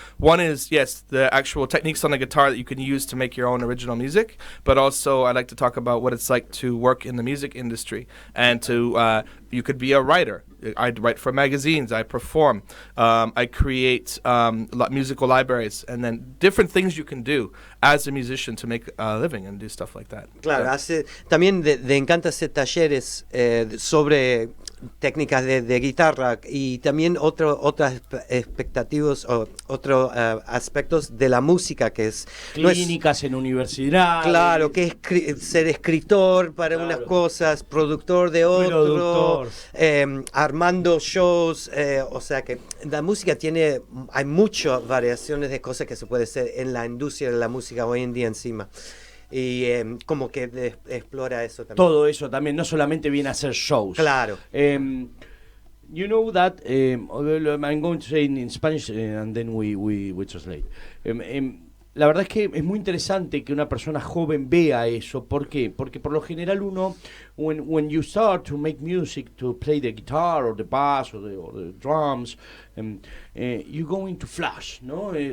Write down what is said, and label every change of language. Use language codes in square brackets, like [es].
[en] One is, yes, the actual techniques on the guitar that you can use to make your own original music, but also I'd like to talk about what it's like to work in the music industry and to, you could be a writer. I write for magazines, I perform, I create musical libraries, and then different things you can do as a musician to make a living and do stuff like that. [es] Claro, también le encanta hacer talleres sobre técnicas de guitarra y también otras expectativas o otros aspectos de la música que es... Clínicas en universidad. Claro, que es ser escritor para unas cosas, productor de otro, armando shows, o sea que la música hay muchas variaciones de cosas que se puede hacer en la industria de la música hoy en día encima. Y como que explora eso también. Todo eso también, no solamente viene a hacer shows. Claro. [en] You know that, I'm going to say in Spanish and then we translate. [es] La verdad es que es muy interesante que una persona joven vea eso. ¿Por qué? Porque por lo general uno, [en] when you start to make music, to play the guitar or the bass or the drums, you go into flash, no?